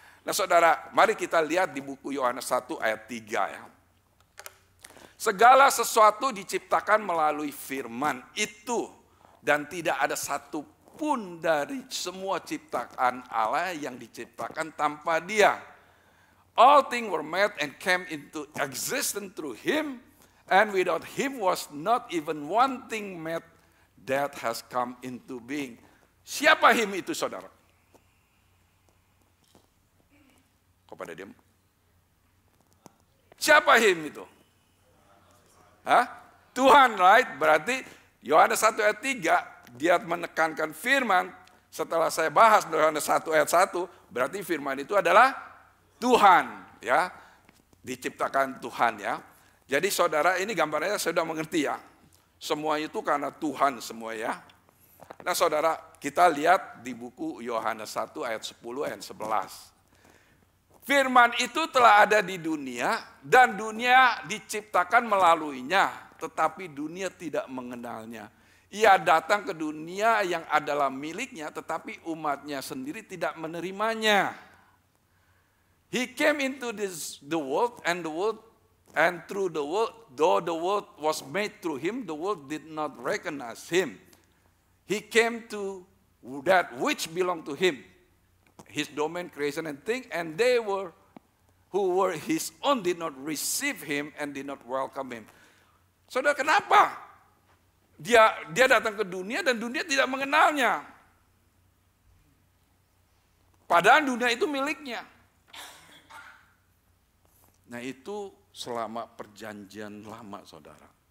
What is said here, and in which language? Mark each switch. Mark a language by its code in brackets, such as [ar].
[id] Nah saudara, mari kita lihat di buku Yohanes 1 ayat 3 ya. Segala sesuatu diciptakan melalui firman itu. Dan tidak ada satu pun dari semua ciptaan Allah yang diciptakan tanpa Dia. [en] All things were made and came into existence through Him, and without Him was not even one thing made that has come into being. [id] Siapa Him itu, saudara? Kok pada diam? Siapa Him itu? Tuhan, right? Berarti Yohanes 1 ayat 3, dia menekankan firman. Setelah saya bahas Yohanes 1 ayat 1, berarti firman itu adalah Tuhan, ya, diciptakan Tuhan, ya. Jadi saudara, ini gambarnya sudah mengerti ya. Semua itu karena Tuhan semua ya. Nah saudara, kita lihat di buku Yohanes 1 ayat 10 ayat 11. Firman itu telah ada di dunia dan dunia diciptakan melaluinya, tetapi dunia tidak mengenalnya. Ia datang ke dunia yang adalah miliknya, tetapi umatnya sendiri tidak menerimanya. [en] He came into the world, and through the world, though the world was made through him, the world did not recognize him. He came to that which belonged to him, his domain, creation, and thing, and they who were his own did not receive him and did not welcome him. [id] Saudara, kenapa? Dia datang ke dunia dan dunia tidak mengenalnya. Padahal dunia itu miliknya. Nah itu selama perjanjian lama, saudara.